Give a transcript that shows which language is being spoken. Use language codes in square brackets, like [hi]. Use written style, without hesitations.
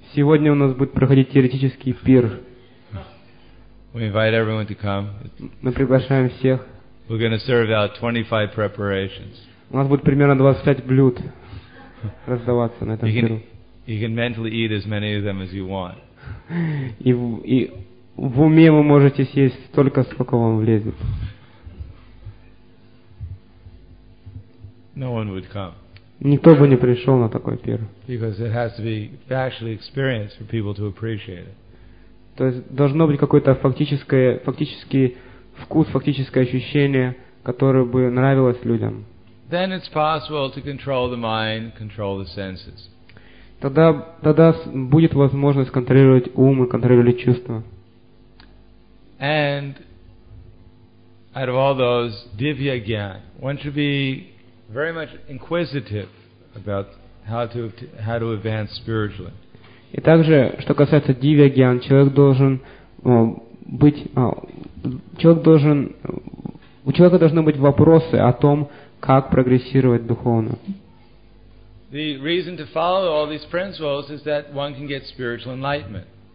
[ru] Сегодня у нас будет проходить теоретический пир. [en] We invite everyone to come. [ru] Мы приглашаем всех. [en] We're going to serve out 25 preparations. [ru] У нас будет примерно 25 блюд раздаваться на этом пиру. [en] You can mentally eat as many of them as you want. [ru] И в уме вы можете съесть столько, сколько вам влезет. [en] No one would come. [ru] Никто бы не пришел на такой пир. [en] Because it has to be factually experienced for people to appreciate it. [ru] То есть должно быть какое-то фактический вкус, фактическое ощущение, которое бы нравилось людям. [en] Then it's possible to control the mind, control the senses. [ru] Тогда будет возможность контролировать ум и контролировать чувства. [en] And out of all those, divya gyan, one should be very much inquisitive about how to advance spiritually. [ru] И также, что касается дивья гьян, у человека должны быть вопросы о том, как прогрессировать духовно. [en] The reason to follow all these principles is that one can get spiritual enlightenment.